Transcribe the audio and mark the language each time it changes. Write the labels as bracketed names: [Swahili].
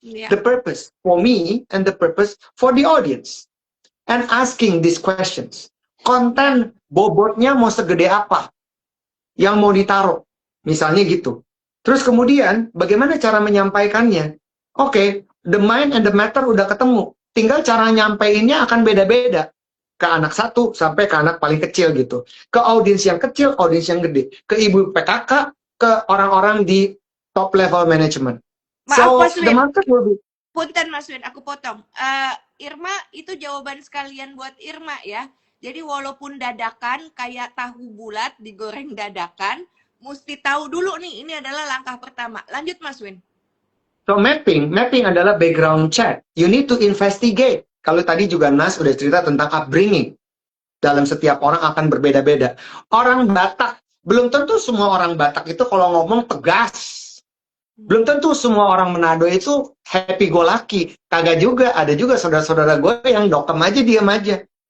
[English] The purpose for me and the purpose for the audience. And asking these questions. [Indonesian] Konten bobotnya mau segede apa yang mau ditaruh? Misalnya gitu. Terus kemudian, bagaimana cara menyampaikannya? Oke, [English] the mind and the matter [Indonesian] udah ketemu. Tinggal cara nyampeinnya akan beda-beda. Ke anak satu sampai ke anak paling kecil gitu. Ke audiens yang kecil, audiens yang gede. Ke ibu PKK, ke orang-orang di top level management. Maaf, Mas Win. [English] Will be... [Indonesian] Punten Mas Win, aku potong. Irma, itu jawaban sekalian buat Irma ya. Jadi walaupun dadakan, kayak tahu bulat digoreng dadakan, mesti tahu dulu nih, ini adalah langkah pertama. Lanjut Mas Win. [English] So mapping [Indonesian] adalah [English] background check. You need to investigate. [Indonesian] Kalau tadi juga Nas udah cerita tentang upbringing. Dalam setiap orang akan berbeda-beda. Orang Batak, belum tentu semua orang Batak itu kalau ngomong tegas. Belum tentu semua orang Manado itu [English] happy go lucky. [Indonesian] Kagak juga, ada juga saudara-saudara gue yang dokem aja, diam aja.